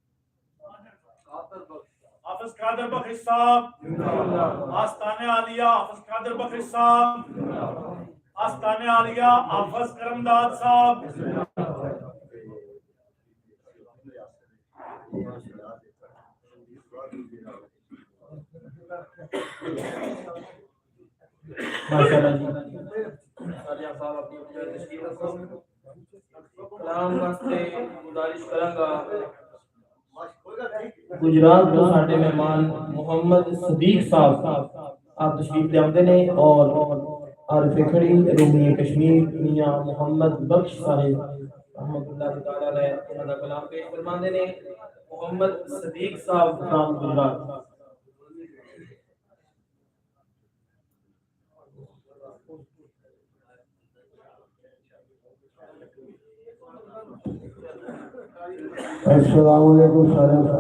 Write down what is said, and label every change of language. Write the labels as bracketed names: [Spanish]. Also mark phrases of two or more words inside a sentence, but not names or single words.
[Punjabi] قادر بخش صاحب آستانہ عالیہ حافظ قادر بخش صاحب آستانہ عالیہ حافظ کرمداد صاحب ماشاءاللہ جی ساریا صاحب اپنی جگہ تشریف رکھو کلام واسطے گزارش کراں گا گجرات توں ساڈے مہمان محمد صدیق صاحب آپ تشریف لے آتے نے اور عارف کھڑی رومی کشمیر میاں محمد بخش صاحب [Arabic] رحمة الله تعالى عليه [Punjabi] اوہناں دا کلام پیش فرماندے نے محمد صدیق صاحب فرام گجرات [Arabic] السلام عليكم सारे